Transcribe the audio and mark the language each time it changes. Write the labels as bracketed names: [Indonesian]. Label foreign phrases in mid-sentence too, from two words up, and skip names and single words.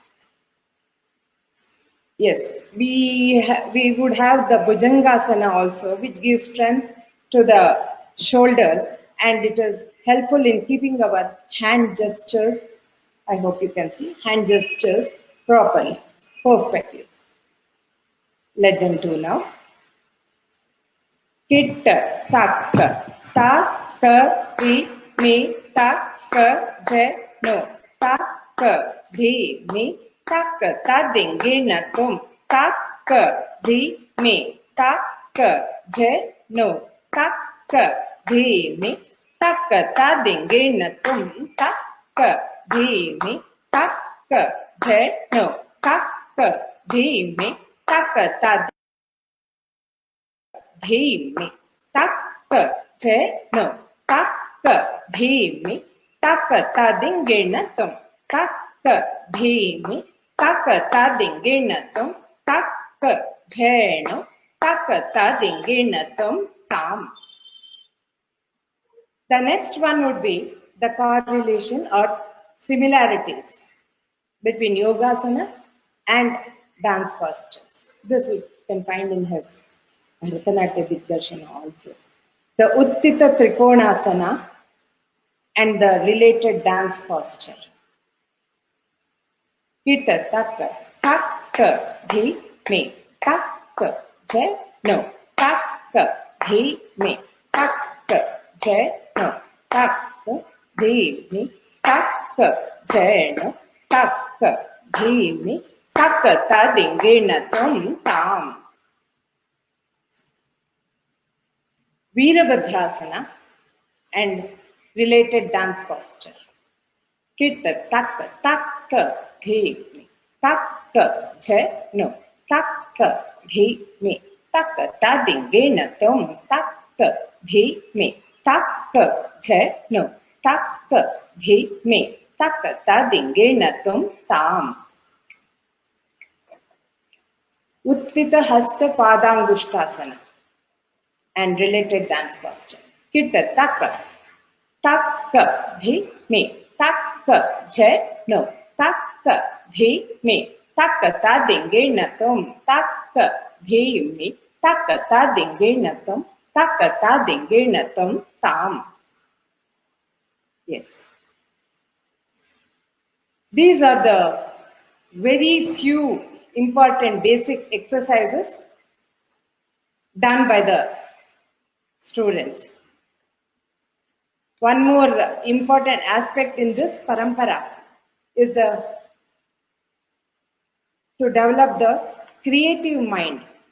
[English] Yes, we would have the Bhujangasana also, which gives strength to the shoulders, and it is helpful in keeping our hand gestures. I hope you can see hand gestures properly, perfectly. Let them do now. Hit, tak, ta, ti, mi, ta, je, no. Ta, di, mi, ta, ding, gina, tum. Ta, di, mi, ta, je, no. Ta, di, mi, ta, ding, gina, tum. Ta, di, mi, ta, je, no. Ta, di, mi, ta, धीमी तक छे नो तक धीमी तक तादिंगे न तुम तक धीमी तक तादिंगे न तुम तक झेनो तक तादिंगे न तुम काम. The next one would be the correlation or similarities between yogasana and dance postures. This we can find in his Bharatanatyam Digdarshana also. The Uttita Trikonasana and the related dance posture. Kita taka, tak, dhi, me, tak, je, no, tak, dhi, me, tak, je, no, tak, dhi, me, tak, je, no, tak, dhi, me, tak, ta, dinge, na, tum, tam. Veerabhadrasana and related dance posture. Kita taka, taka, dhi, me, taka, je, no, taka, dhi, me, taka, ta, dinge, na, tum, taka, dhi, me, taka, je, no, taka, dhi, me, taka, ta, dinge, na, tum, tam. Uttita hasta padangushtasana and related dance posture. Kita taka, taka, dhi, me, taka, je, no, taka, dhi, me, taka, ta, dinge, na, tum, taka, dhi, me, taka, ta, dinge, na, tum, taka, ta, dinge, na, tum, tam. Yes. These are the very few important basic exercises done by the students. One more important aspect in this parampara is to to develop the creative mind.